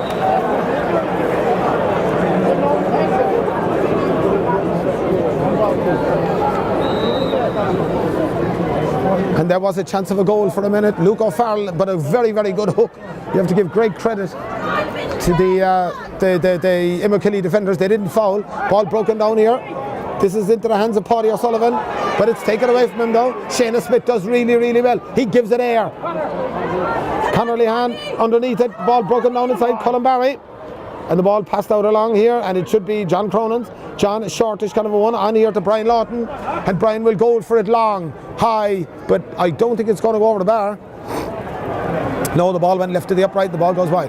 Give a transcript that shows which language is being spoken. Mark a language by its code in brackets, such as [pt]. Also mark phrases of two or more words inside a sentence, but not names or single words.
[en] And there was a chance of a goal for a minute. Luke O'Farrell, but a very, very good hook. You have to give great credit to the Imokilly defenders. They didn't foul. Ball broken down here. This is into the hands of Paddy O'Sullivan, but it's taken away from him though. Shayna Smith does really, really well. He gives it air. Conor Lehan underneath it. Ball broken down inside. Colin Barry. And the ball passed out along here, and it should be John Cronin's. John, a shortish kind of a one, on here to Brian Lawton. And Brian will go for it long, high, but I don't think it's going to go over the bar. No, the ball went left to the upright, the ball goes wide.